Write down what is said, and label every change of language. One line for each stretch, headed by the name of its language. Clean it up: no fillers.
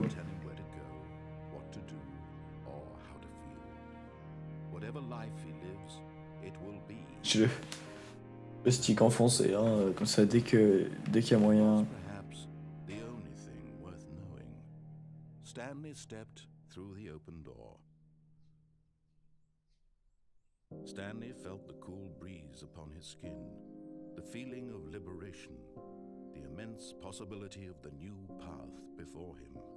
English: tell him where to go, what to do, or how to feel. Whatever life he lives, it will be.
French: J'ai le stick enfoncé, hein, comme ça, dès qu'il y a moyen.
English: Perhaps the only thing worth knowing. Stanley stepped through the open door. Stanley felt the cool breeze upon his skin, the feeling of liberation, the immense possibility of the new path before him.